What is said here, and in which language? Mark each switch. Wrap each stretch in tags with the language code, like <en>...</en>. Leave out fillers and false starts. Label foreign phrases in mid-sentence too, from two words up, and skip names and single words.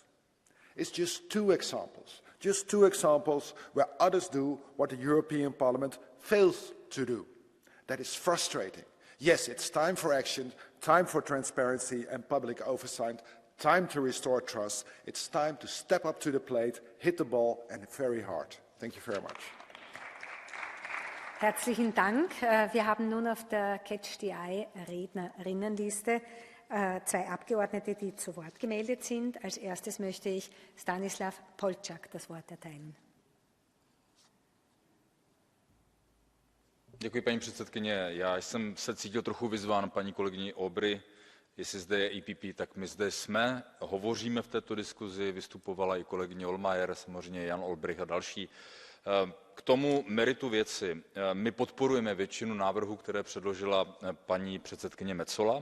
<en>It's just two examples where others do what the European Parliament fails to do. That is frustrating. Yes, it's time for action, time for transparency and public oversight, time to restore trust. It's time to step up to the plate, hit the ball, and very hard. Thank you very much.</en> <de>Herzlichen Dank. Wir haben nun auf der Catch-the-Eye-Rednerinnenliste zwei Abgeordnete, die zu Wort gemeldet sind. Als erstes möchte ich Stanislav Polčák das Wort erteilen.</de> <cs>Děkuji, paní předsedkyně. Já jsem se cítil trochu vyzván paní kolegyní Aubry, jestli zde je EPP, tak my zde jsme, hovoříme v této diskuzi, vystupovala i kolegyně Hohlmeier, samozřejmě Jan Olbrycht a další. K tomu meritu věci. My podporujeme většinu návrhů, které předložila paní předsedkyně Metsola.</cs>